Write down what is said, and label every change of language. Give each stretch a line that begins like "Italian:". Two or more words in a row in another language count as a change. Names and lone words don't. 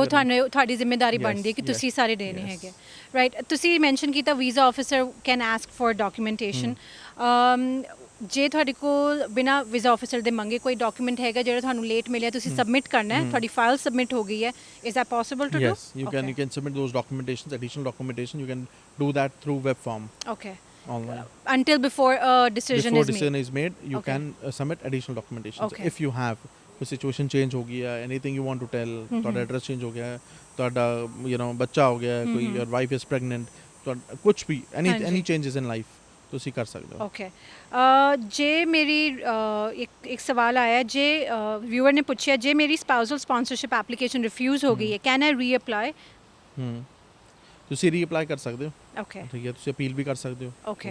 Punjabi: ਉਹ ਤੁਹਾਡੀ ਜ਼ਿੰਮੇਵਾਰੀ ਬਣਦੀ ਹੈ ਕਿ ਤੁਸੀਂ ਸਾਰੇ ਦੇਣੇ ਹੈਗੇ, ਰਾਈਟ? ਤੁਸੀਂ ਮੈਂਸ਼ਨ ਕੀਤਾ
English: visa officer can ask for documentation.
Punjabi: ਜੇ ਤੁਹਾਡੇ ਕੋਲ ਬਿਨਾ ਵੀਜ਼ਾ ਆਫਿਸਰ ਦੇ ਮੰਗੇ ਕੋਈ ਡਾਕੂਮੈਂਟ ਹੈਗਾ ਜਿਹੜਾ ਤੁਹਾਨੂੰ ਲੇਟ ਮਿਲਿਆ, ਤੁਸੀਂ ਸਬਮਿਟ ਕਰਨਾ ਹੈ, ਤੁਹਾਡੀ ਫਾਈਲ ਸਬਮਿਟ ਹੋ ਗਈ ਹੈ,
English: is that possible to do? Yes, you can submit those documentations, additional documentation. You can do that through web form. Okay. Online. Until before a decision is made, you Okay. can submit additional documentations. Okay. If you have कोई situation change
Hindi: हो गया है,
English: anything you want to tell, ਤੁਹਾਡਾ address change
Hindi: हो गया है,
Punjabi: ਤੁਹਾਡਾ ਬੱਚਾ ਹੋ ਗਿਆ ਹੈ, ਕੋਈ
English: your wife is pregnant,
Punjabi: ਕੁਝ ਵੀ
English: any changes in life
Punjabi: ਤੁਸੀਂ ਕਰ ਸਕਦੇ ਹੋ। ਓਕੇ। ਜੇ ਮੇਰੀ ਇੱਕ ਸਵਾਲ ਆਇਆ, ਜੇ ਵਿਊਅਰ ਨੇ ਪੁੱਛਿਆ ਜੇ ਮੇਰੀ
English: spousal sponsorship application
Punjabi: ਰਿਫਿਊਜ਼ ਹੋ ਗਈ ਹੈ,
English: can I reapply?
Punjabi: ਤੁਸੀਂ ਰੀਅਪਲਾਈ ਕਰ ਸਕਦੇ ਹੋ। ਓਕੇ। ਠੀਕ ਹੈ, ਤੁਸੀਂ ਅਪੀਲ ਵੀ ਕਰ ਸਕਦੇ ਹੋ ਓਕੇ।